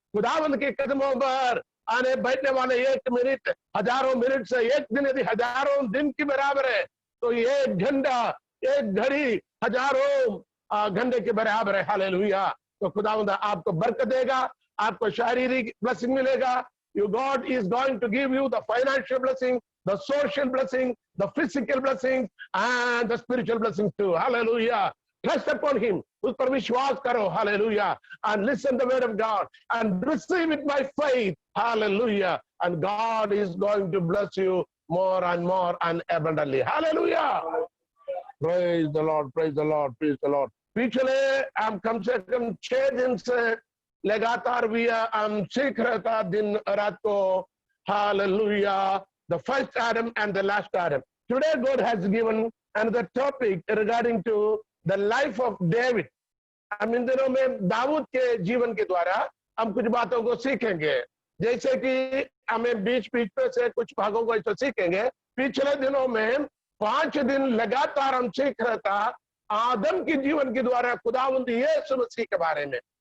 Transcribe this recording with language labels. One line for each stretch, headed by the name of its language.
Hindi: खुदावंद के कदमों पर आने बैठने वाले 1 मिनट हजारों मिनट से 1 दिन यदि हजारों दिन की बराबर है, तो 1 घंटा 1 घड़ी हजारों घंटे के बराबर है। हालेलुया। तो खुदावंद आपको बरकत देगा, आपको शारीरिक ब्लेसिंग मिलेगा।
English: You God is going to give you the financial blessing, the social blessing, the physical blessing, and the spiritual blessing too. Hallelujah. Trust upon Him.
Hindi: उस पर विश्वास करो।
English: Hallelujah. And listen the word of God and receive it by faith. Hallelujah. And God is going to bless you more and more and abundantly. Hallelujah. Praise the Lord. Praise the Lord. Praise the Lord.
Hindi: पिछले हम कम से कम 6 दिन से लगातार भी हम सीख रहे था दिन रात को।
English: Hallelujah. The first Adam and the last Adam. Today God has given another topic regarding to the life of David.
Hindi: हम इन दिनों में दाऊद के जीवन के द्वारा हम कुछ बातों को सीखेंगे, जैसे कि हमें बीच पे से कुछ भागों को ऐसे सीखेंगे। पिछले दिनों में 5 दिन लगातार हम सीख रहे था आदम के जीवन के द्वारा खुदावंद यीशु मसीह के बारे में।